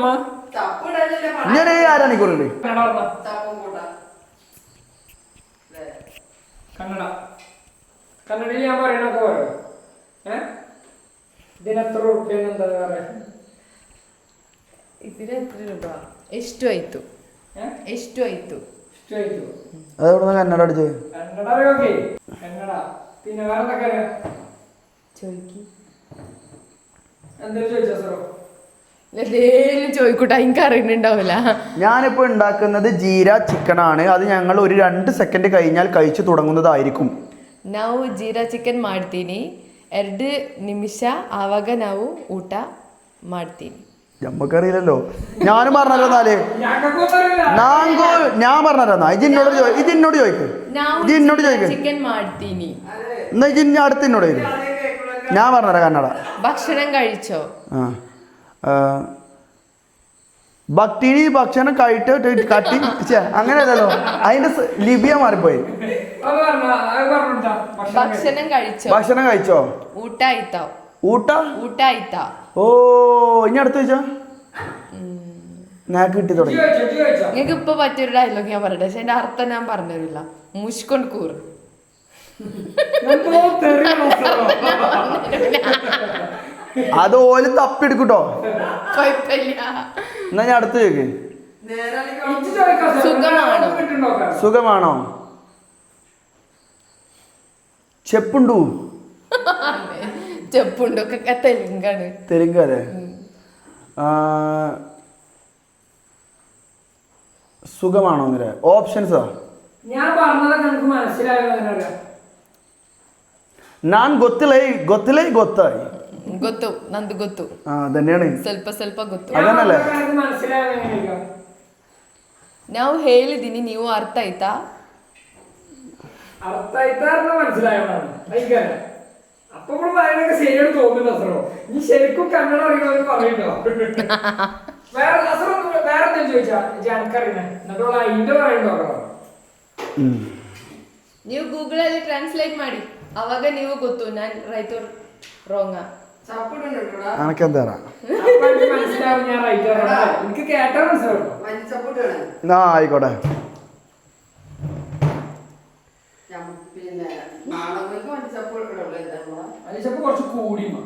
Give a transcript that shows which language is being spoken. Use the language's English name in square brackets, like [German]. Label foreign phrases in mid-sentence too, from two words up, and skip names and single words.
[Malayalam] ഞാൻ 1/2 മണിക്കൂറുണ്ട്. കന്നഡ, കന്നഡയിൽ ഞാൻ പറയണൊക്കെ പറയോ? ഇതിനെത്ര റുപ്യ എന്താ പറയാ? ഇതിനെത്ര രൂപ? [Kannada] ಎಷ್ಟು ಆಯ್ತು? ಎಷ್ಟು ಆಯ್ತು? [Malayalam] അതെവിടെ കന്നഡ അടിച്ചത്? കന്നഡ അറിയോക്കെ? കന്നഡ. പിന്നെ വേറെ എന്തൊക്കെ അറിയാം? ചോദിക്കി എന്തെങ്കിലും ചോദിച്ചോ സറോ? എന്തേലും ചോദിക്കൂട്ടെ, എനിക്ക് അറിയുന്നുണ്ടാവില്ല. ഞാനിപ്പോൾ ഉണ്ടാക്കുന്നത് ജീര ചിക്കൻ ആണ്. അത് ഞങ്ങൾ ഒരു 2 സെക്കൻഡ് കഴിഞ്ഞാൽ കഴിച്ചു തുടങ്ങുന്നതായിരിക്കും. [Kannada] ನಾವು ಜೀರಾ ಚಿಕನ್ ಮಾಡ್ತೀನಿ. 2 ನಿಮಿಷ ಆವಾಗ ನಾವು ಊಟ ಮಾಡ್ತೀನಿ. [Malayalam] നമ്മക്കറിയില്ലല്ലോ. ഞാനും പറഞ്ഞല്ലോ. എന്നാല് ഞാൻ പറഞ്ഞോ. ഇജിന്നോട് ചോദിക്ക്. [Kannada] ചിക്കൻ ಮಾಡ್ತೀನಿ. [Malayalam] എന്നാ ഇജിന് അടുത്ത് എന്നോട് ചോദിക്കും. ഞാൻ പറഞ്ഞുതരാം കന്നഡ. ഭക്ഷണം കഴിച്ചോ? ഭക്തിനി ഭക്ഷണം കഴിട്ട് കട്ടി അങ്ങനെയല്ലല്ലോ, അതിന്റെ ലിപിയ മാറിപ്പോയി. ഭക്ഷണം കഴിച്ചോ? ഭക്ഷണം കഴിച്ചോ? [Kannada] ಊಟ ಆಯ್ತಾ? ಊಟ ಆಯ್ತಾ? [Malayalam] ഓ, ഇനി അടുത്ത് ചോദിച്ചോ. നാക്ക് കിട്ടി തുടങ്ങി. നിങ്ങൾക്ക് ഇപ്പൊ പറ്റിയൊരു ഡയലോഗ് ഞാൻ പറയട്ടെ, പക്ഷെ എന്റെ അർത്ഥം ഞാൻ പറഞ്ഞില്ല. മുഷ്കൊൺ കൂർ. അത് ഓല് തപ്പിയെടുക്കൂട്ടോ. കുഴപ്പമില്ല. എന്നാ ഞാൻ അടുത്ത് ചോദിക്ക്. സുഖമാണോ? ചെപ്പുണ്ടു? ചെപ്പുണ്ടൊക്കെ തെലുങ്കാണ്. തെലുങ്കല്ലേ? സുഖമാണോ? ഓപ്ഷൻസാ ഞാൻ പറഞ്ഞത് നമുക്ക് മനസ്സിലായോ? [Kannada] ನಾನ್ ಗೊತ್ತಿಲ್ಲ ಗೊತ್ತಾയി. ಗೊತ್ತು, ನಂದು ಗೊತ್ತು. [Malayalam] തന്നെയാണ്. [Kannada] ಸ್ವಲ್ಪ ಗೊತ್ತು. ಅದನ್ನಲ್ಲ ನಾವು ಹೇಳಿದೀನಿ, ನೀವು ಅರ್ಥ ಆಯ್ತಾ? [Malayalam] മനസ്സിലായോ? അപ്പൊ പറയുന്നൊക്കെ ശരിയോട് തോന്നുന്നു അസറോ. നീ ശരിക്കും കന്നഡ അറിയണമെന്ന് പറയട്ടോ. വേറെ എന്തെങ്കിലും ചോദിച്ചാ എനിക്കറിയണേ, എന്നിട്ടുള്ള അതിന്റെ പറയണ്ടോ? [Kannada] ನೀವು ಗೂಗಲಲ್ಲಿ ಟ್ರಾನ್ಸ್ಲೇಟ್ ಮಾಡಿ, ಅವಾಗ ನೀವು ಗೊತ್ತು ನಾನು [English] right or wrong. [Malayalam] അനക്കെന്താ മനസ്സിലാവും ഞാൻ റൈറ്റ് എനിക്ക് കേട്ടാ മനസ്സിലാവും. ആയിക്കോട്ടെ. കുറച്ച് കൂടി